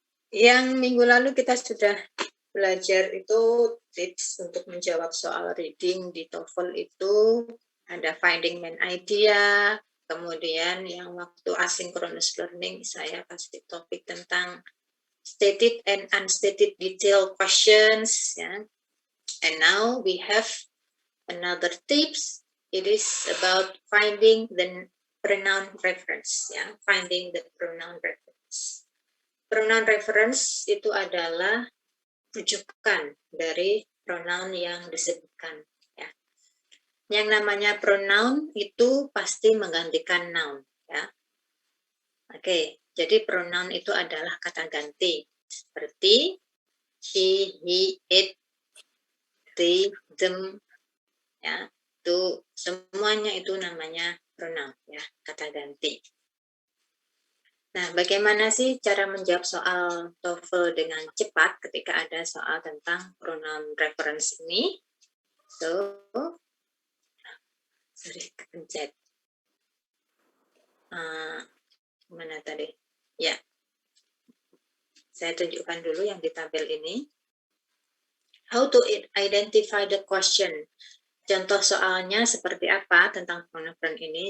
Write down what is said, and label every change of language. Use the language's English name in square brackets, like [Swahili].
[Indonesian] Yang minggu lalu kita sudah belajar itu tips untuk menjawab soal reading di TOEFL itu ada finding main idea, kemudian yang waktu asynchronous learning saya kasih topik tentang stated and unstated detail questions ya. [English] And now we have another tips. It is about finding the pronoun reference ya, finding the pronoun reference. [Indonesian] Pronoun reference itu adalah rujukan dari pronoun yang disebutkan ya. Yang namanya pronoun itu pasti menggantikan noun ya. Oke, jadi pronoun itu adalah kata ganti seperti she, he, it, they, them ya. Itu semuanya itu namanya pronoun ya, kata ganti. Nah, bagaimana sih cara menjawab soal TOEFL dengan cepat ketika ada soal tentang pronoun reference ini? [English] So, sorry, kepencet. [Indonesian] Mana tadi? Ya, saya tunjukkan dulu yang di tabel ini. [English] How to identify the question. [Indonesian] Contoh soalnya seperti apa tentang pronoun ini.